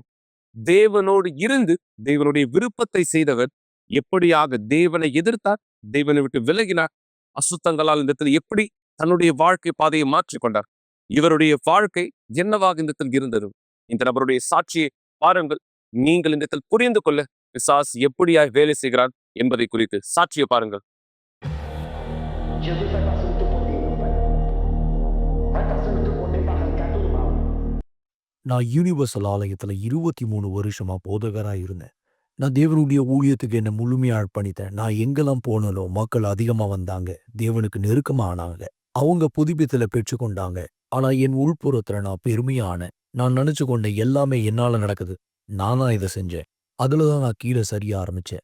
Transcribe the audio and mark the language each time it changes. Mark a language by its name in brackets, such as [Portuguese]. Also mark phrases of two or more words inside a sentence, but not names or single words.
[Tamil] தேவனோடு இருந்து தேவனுடைய விருப்பத்தை செய்தவர் எப்படியாக தேவனை எதிர்த்தார், தேவனை விட்டு விலகினார், அசுத்தங்களால் இந்த இடத்தில் எப்படி தன்னுடைய வாழ்க்கை பாதையை மாற்றிக்கொண்டார், இவருடைய வாழ்க்கை என்னவாக இந்த இடத்தில் இருந்தது. இந்த நபருடைய சாட்சியை பாருங்கள். நீங்கள் இந்த இடத்தில் புரிந்து கொள்ள பிசாசு எப்படியாய் வேலை செய்கிறார் என்பதை குறித்து சாட்சியை பாருங்கள். [Portuguese] Jesus vai passando o teu poder, meu Pai. Vai passando o teu poder para arrancar todo mal. [Tamil] நான் யூனிவர்சல் ஆலயத்துல 23 வருஷமா போதகரா இருந்தேன். நான் தேவனுடைய ஊழியத்துக்கு என்ன முழுமையா அர்ப்பணித்தேன். நான் எங்கெல்லாம் போனாலோ மக்கள் அதிகமா வந்தாங்க, தேவனுக்கு நெருக்கமா ஆனாங்க, அவங்க புதுப்பித்தல பெற்றுக்கொண்டாங்க. ஆனா என் உள்புறத்துல நான் பெருமையான, நான் நினைச்சு கொண்ட எல்லாமே என்னால நடக்குது, நானா இதை செஞ்சேன், அதுலதான் நான் கீழே சரிய ஆரம்பிச்சேன்.